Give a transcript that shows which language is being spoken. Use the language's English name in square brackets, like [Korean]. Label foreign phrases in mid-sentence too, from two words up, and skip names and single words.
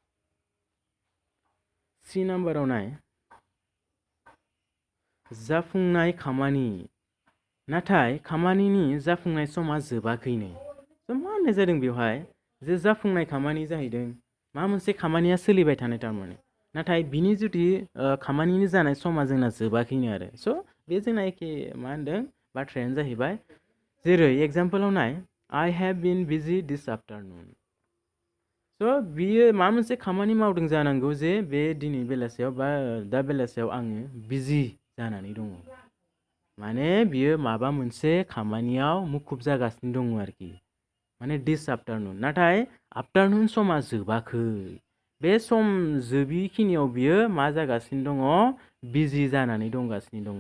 [Bodo] सी नाम्बाराव नाय जाफुंनाय खामानि नाथाय खामानिनि जाफुंनाय समा जोबाखैनो स' मा होननाय जादों बेवहाय जे जाफुंनाय खामानि जाहैदों मा मोनसे खामानिया सोलिबाय थानाय थारमाने नाथाय बिनि जुदि खामानिनि जानाय समा जोंना जोबाखैनो आरो स' बे जोंना एखे मा होनदों बाथ्रायानो जाहैबाय जेरै एग्जाम्पलाव नाय [English] I have been busy this afternoon [Bodo] स' बियो माबा मोनसे खामानि मावदों जानांगौ जे बे दिनै बेलासियाव बा दा बेलासियाव आङो बिजि जानानै दङ माने बियो माबा मोनसे खामानियाव मुखुब जागासिनो दङ आरोखि माने [English] this afternoon [Bodo] नाथाय आफ्टारनुन समा जोबाखै बे सम जोबिखिनियाव बियो मा जागासिनो दङ बिजि जानानै दंगासिनो दङ।